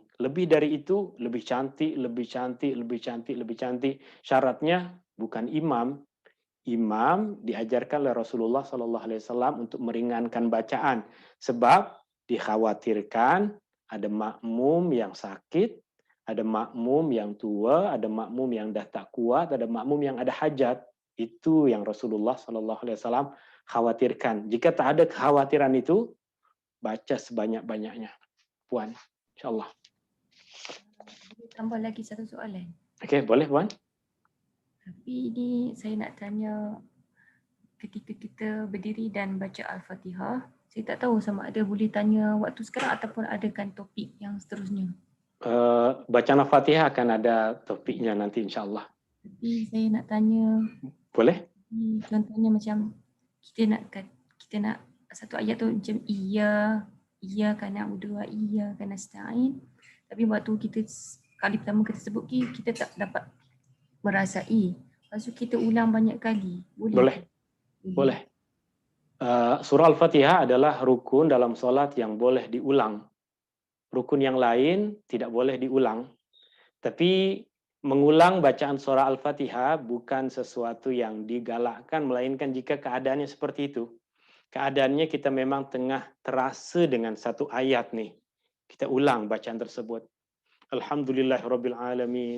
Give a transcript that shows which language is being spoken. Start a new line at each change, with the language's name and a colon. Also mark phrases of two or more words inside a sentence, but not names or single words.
Malay: Lebih dari itu, lebih cantik, lebih cantik, lebih cantik, lebih cantik. Syaratnya bukan imam. Imam diajarkan oleh Rasulullah SAW untuk meringankan bacaan. Sebab dikhawatirkan ada makmum yang sakit, ada makmum yang tua, ada makmum yang dah tak kuat, ada makmum yang ada hajat. Itu yang Rasulullah SAW khawatirkan. Jika tak ada kekhawatiran itu, baca sebanyak-banyaknya. Puan, insyaAllah. Tambah lagi satu soalan. Okey, boleh Puan? Tapi ini saya nak tanya, ketika kita berdiri dan baca Al-Fatihah, saya tak tahu sama ada boleh tanya waktu sekarang ataupun adakan topik yang seterusnya. Bacaan Al-Fatihah akan ada topiknya nanti insyaAllah. Tapi saya nak tanya, Boleh? contohnya macam kita nak satu ayat tu macam
Arabic: إياك نعبد وإياك نستعين.
Malay: Tapi waktu kita kali pertama kita sebut kita tak dapat merasai. Lepas tu kita ulang banyak kali. Boleh. Boleh. Surah Al-Fatihah adalah rukun dalam solat yang boleh diulang. Rukun yang lain tidak boleh diulang. Tapi mengulang bacaan surah Al-Fatihah bukan sesuatu yang digalakkan, melainkan jika keadaannya seperti itu. Keadaannya kita memang tengah terasa dengan satu ayat nih. Kita ulang bacaan tersebut.
Arabic: الحمد لله رب العالمين.